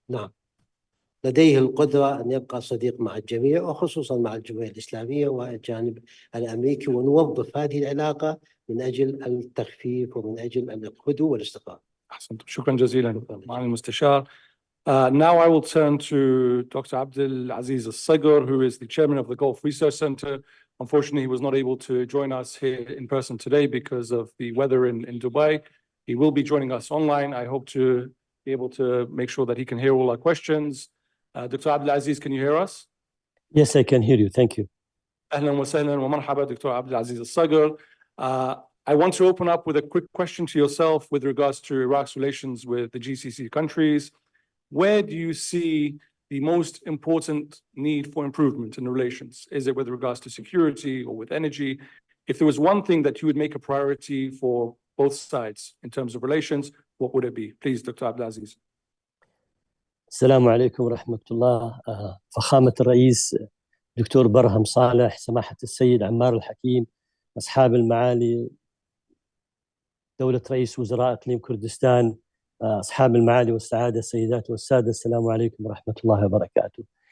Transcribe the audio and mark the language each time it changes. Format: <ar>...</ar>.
<ar>نعم، لديه القدرة أن يبقى صديق مع الجميع، وخصوصا مع الجمهورية الإسلامية والجانب الأمريكي، ونوظف هذه العلاقة من أجل التخفيف ومن أجل الهدوء والاستقرار. أحسنتم، شكرا جزيلا معالي المستشار.</ar> <en>Now I will turn to Dr. Abdulaziz Al-Sagar, who is the chairman of the Gulf Research Center. Unfortunately, he was not able to join us here in person today because of the weather in Dubai. He will be joining us online. I hope to be able to make sure that he can hear all our questions. Dr. Abdulaziz, can you hear us? Yes, I can hear you. Thank you.</en> <ar>أهلا وسهلا ومرحبا Dr.</ar> <en>Abdulaziz Al-Sagar. I want to open up with a quick question to yourself with regards to Iraq's relations with the GCC countries. Where do you see the most important need for improvement in relations? Is it with regards to security or with energy? If there was one thing that you would make a priority for both sides in terms of relations, what would it be? Please, Dr. Abdulaziz.</en> <ar>السلام عليكم ورحمة الله. فخامة الرئيس دكتور برهم صالح، سماحة السيد عمار الحكيم، أصحاب المعالي دولة رئيس وزراء إقليم كردستان، أصحاب المعالي والسعادة السيدات والسادة، السلام عليكم ورحمة الله وبركاته.</ar>